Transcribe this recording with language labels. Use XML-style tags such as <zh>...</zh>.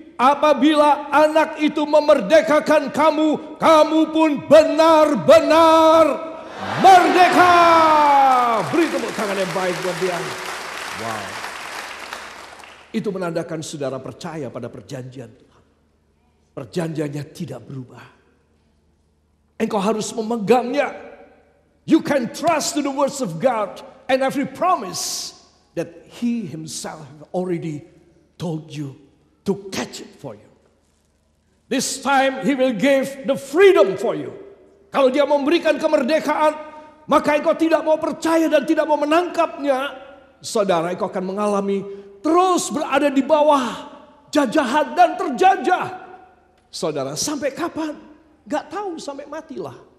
<id>apabila anak itu memerdekakan kamu, kamu pun benar-benar merdeka. Beri tepuk tangan yang baik buat dia. Wow. Itu menandakan saudara percaya pada perjanjian Tuhan. Perjanjiannya tidak berubah. Engkau harus memegangnya.</id> <en>You can trust to the words of God and every promise that He Himself already told you to catch it for you. This time He will give the freedom for you.</en> <id>Kalau Dia memberikan kemerdekaan, maka engkau tidak mau percaya dan tidak mau menangkapnya, saudara, engkau akan mengalami terus berada di bawah jajahan dan terjajah. Saudara, sampai kapan? Gak tahu, sampai matilah.</id>